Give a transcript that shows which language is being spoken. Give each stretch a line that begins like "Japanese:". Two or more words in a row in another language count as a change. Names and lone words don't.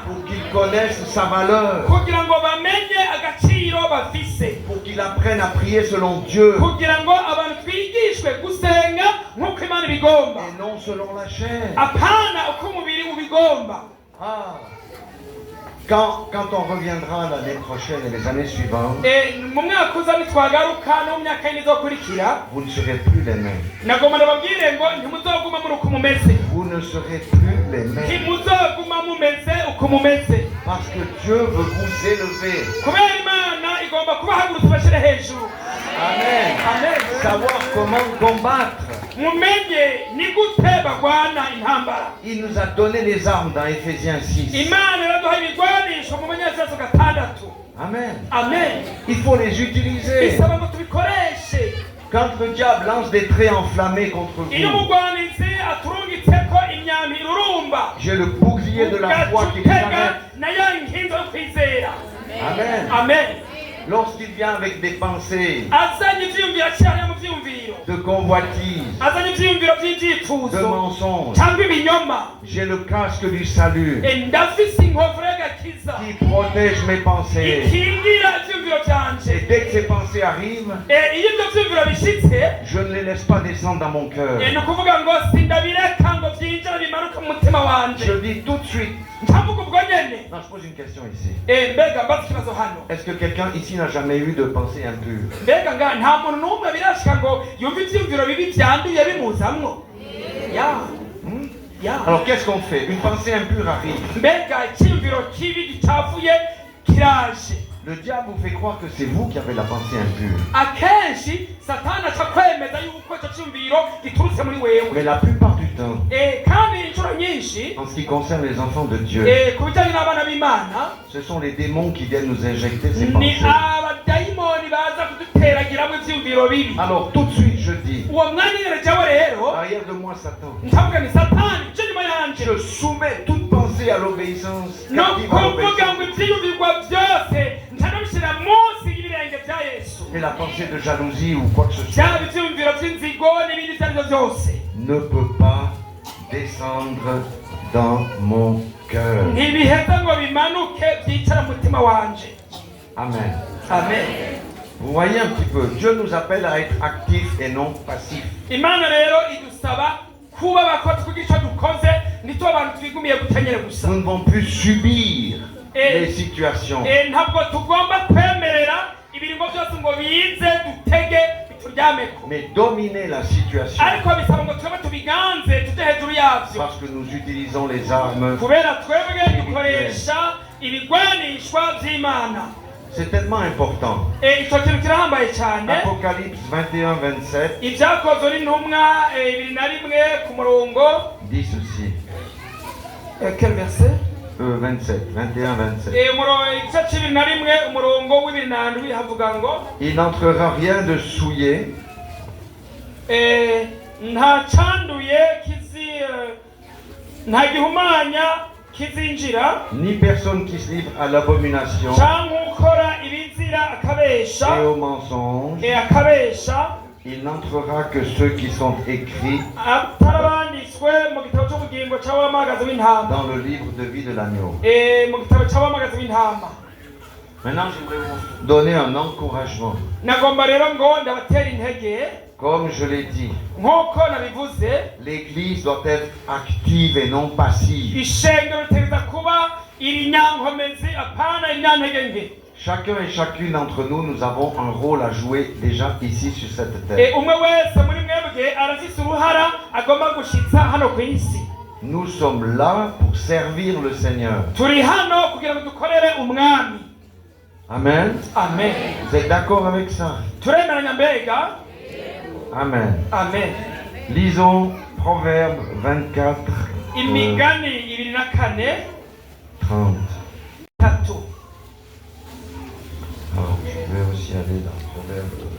French: pour qu'ils connaissent sa valeur,
Rundi: kugira ngo bamenye agaciro bafise,
French: pour qu'ils apprennent à prier selon Dieu
Rundi: kugira ngo abantu twigishwe gusenga nk'uko imana ibigomba,
French: et non selon la chair.
Rundi: apana uko umubiri ubigomba. Ah.
French: Quand on reviendra l'année prochaine et les années suivantes,
Rundi: mu mwaka uza nitwagaruka no mu myaka yindi izokurikira,
French: vous ne serez plus les mêmes.
Rundi: nagomba ndababwire ngo ntimuzoguma muri uko mumeze,
French: Vous ne serez plus les mêmes.
Rundi: ntimuzoguma muba mumeze uko mumeze
French: Parce que Dieu veut vous élever.
Rundi: kubera imana igomba kubahagurutsa bashyire hejuru.
French: Amen.
Rundi: Amen.
French: Savoir comment combattre.
Rundi: mumenye ni gute bagwana intambara.
French: Il nous a donné les armes dans Éphésiens 6.
Rundi: imana iraduha ibigwanisho mu banyefeso 6.
French: Amen.
Rundi: Amen.
French: Il faut les utiliser.
Rundi: bisaba ngo tubikoreshe.
French: Quand le diable lance des traits enflammés contre
Rundi: iyo
French: vous,
Rundi: umugwanizi aturungitseko imyambi irurumba
French: j'ai le bouclier de la foi qui les
Rundi: ugacutega
French: arrête.
Rundi: na ya nkinzo yo kwizera.
French: Amen.
Rundi: Amen.
French: Lorsqu'il vient avec des pensées
Rundi: azanye ivyiyumviro aciye mu vyiyumviro,
French: de convoitise,
Rundi: azanye ivyiyumviro
French: de
Rundi: vy'ivyifuzo
French: mensonges,
Rundi: cyangwa ibinyoma,
French: j'ai le casque du salut
Rundi: ndafise inkofero y'agakiza
French: qui protège mes pensées.
Rundi: ikingira ivyiyumviro
French: Et
Rundi: vyanje.
French: dès que ces pensées arrivent,
Rundi: iyo ivyo vyiyumviro bishitse,
French: je ne les laisse pas descendre dans mon cœur.
Rundi: ni ukuvuga ngo sindabireka ngo vyinjire bimanuka mu mutima wanje.
French: Je dis tout de suite.
Rundi: ntavuga ubwo nyene.
French: Non, je pose une question ici.
Rundi: mbega mbaza ikibazo hano.
French: Est-ce que quelqu'un ici n'a jamais eu de pensée impure?
Rundi: mbega nga nta muntu n'umwe birashika ngo yumve ivyiyumviro bibi vyanduye bimuzamwo. ya Hmm? ya
French: Alors qu'est-ce qu'on fait? Une pensée impure arrive.
Rundi: mbega icyiyumviro kibi gicafuye kiraje.
French: Le diable vous fait croire que c'est vous qui avez la pensée impure.
Rundi: akenshi satani aca kwemeza yuko icyo cyumviro giturutse muri wewe.
French: Mais la plupart du temps,
Rundi: kandi inshuro nyinshi
French: en ce qui concerne les enfants de Dieu,
Rundi: ku bijyanye n'abana b'imana,
French: ce sont les démons qui viennent nous injecter ces
Rundi: ni
French: pensées.
Rundi: abadayimoni baza kuduteragiramo ivyiyumviro bibi.
French: Alors tout de suite je dis,
Rundi: uwo mwanya nyine jewe rero
French: arrière de moi Satan,
Rundi: ntavuga ni satani icyo nyuma yanje
French: je soumets toute pensée à l'obéissance,
Rundi: no
French: captive à
Rundi: kuvuga ngo
French: l'obéissance.
Rundi: ivyiyumvirwa byose ntanabishyira munsi y'ibirenge bya yesu.
French: Et la pensée de jalousie ou quoi que ce soit
Rundi: byaba ivyiyumviro vy'inzigo n'ibindi ivyo arivyo byose
French: ne peut pas descendre dans mon cœur.
Rundi: ntibiheza ngo bimanuke byicara mu mutima wanje.
French: Amen.
Rundi: Amen.
French: Vous voyez un petit peu, Dieu nous appelle à être actifs et non passifs.
Rundi: imana rero idusaba kuba abakozi kugira icyo dukoze ntitube abantu twigumiye gutanyere gusa.
French: Nous ne devons plus subir Et- les situations.
Rundi: ntabwo tugomba kwemerera ibiringo byose ngo bize dutege bituryameko,
French: Mais dominer la situation
Rundi: ariko bisaba ngo twebe tubiganze tujye hejuru yabyo,
French: parce que nous utilisons les armes.
Rundi: kubera twebwe dukoresha ibigwanishwa by'imana.
French: C'est tellement important.
Rundi: icyo kintu kirahambaye cyane.
French: Apocalypse 21-27
Rundi: ibyakozwe n'intumwa 21 ku murongo
French: dit ceci. quel verset? 27, 21-27.
Rundi: igice c'21 umurongo w'7 havuga ngo
French: Il n'entrera rien de souillé,
Rundi: nta cyanduye nta gihumanya kizinjira,
French: ni personne qui se livre à l'abomination
Rundi: cyangwa ukora ibizira akabesha,
French: et au mensonge.
Rundi: akabesha
French: Il n'entrera que ceux qui sont écrits
Rundi: atarabanditswe mu gitabo cy'ubugingo cy'abamagazi w'intama,
French: dans le livre de vie de l'agneau.
Rundi: mu gitabo cy'abamagazi w'intama.
French: Maintenant, je voudrais vous donner un encouragement.
Rundi: nagomba rero ngo ndabatera intege.
French: Comme je l'ai dit,
Rundi: nk'uko nabivuze,
French: l'Église doit être active et non passive.
Rundi: ishengero ritereza kuba irinyankomezi apana iryantege nke.
French: Chacun et chacune d'entre nous, nous avons un rôle à jouer déjà ici sur cette terre.
Rundi: umwe wese muri mwebwe arafise uruhara agomba gushitsa hano ku isi.
French: Nous sommes là pour servir le Seigneur.
Rundi: turi hano kugira ngo dukorere umwami.
French: Amen.
Rundi: Amen.
French: Vous êtes d'accord avec ça?
Rundi: turemeranya mbega?
French: Amen.
Rundi: Amen.
French: Lisons Proverbe 24,
Rundi: imigani 24 30. 3.
French: Alors, je vais aussi aller dans Proverbe.